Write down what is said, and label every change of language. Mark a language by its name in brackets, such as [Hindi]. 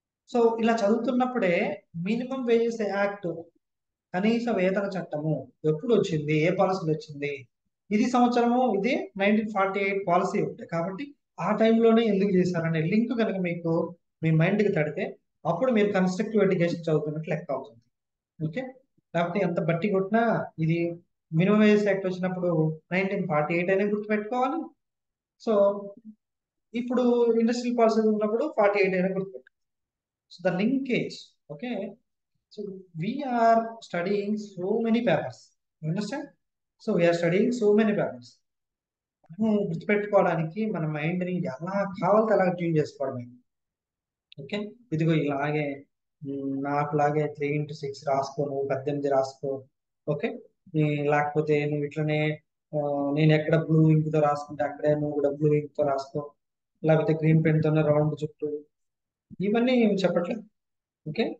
[Telugu] So ఇలా చదువుతున్నప్పుడే minimum wages act, కనీస వేతన చట్టము ఎప్పుడు వచ్చింది, ఏ పాలసీలు వచ్చింది, ఇది సంవత్సరము, ఇది 1948 పాలసీ ఉంటాయి కాబట్టి ఆ టైంలోనే ఎందుకు చేశారనే లింక్ కనుక మీకు మీ మైండ్కి తడితే అప్పుడు మీరు కన్స్ట్రక్టివ్ ఎడ్యుకేషన్ చదువుతున్నట్లు లెక్క అవుతుంది. ఓకే, లేకపోతే ఎంత బట్టి కొట్టినా ఇది మినిమం వేజెస్ యాక్ట్ వచ్చినప్పుడు 1948 అనే గుర్తుపెట్టుకోవాలి. సో ఇప్పుడు ఇండస్ట్రియల్ పాలసీ ఉన్నప్పుడు 48 అయినా గుర్తుపెట్టుకోవాలి. [English] So the linkage. Okay, so we are studying so many papers, you understand? So we are studying so many papers. [Telugu] గుర్తుపెట్టుకోవడానికి మన మైండ్ని ఎలా కావాలితే అలా ట్యూన్ చేసుకోవడమే. ఓకే, ఇదిగో ఇలాగే నాకు లాగే 3x6 రాసుకో, నువ్వు 18 రాసుకో. ఓకే. లేకపోతే నువ్వు ఇట్లనే నేను ఎక్కడ బ్లూ ఇంక్ తో రాసుకుంటే అక్కడే నువ్వు కూడా బ్లూ ఇంక్ తో రాసుకో, లేకపోతే గ్రీన్ పెన్ తోనే రౌండ్ చుట్టూ, ఇవన్నీ చెప్పట్లేదు. ఓకే.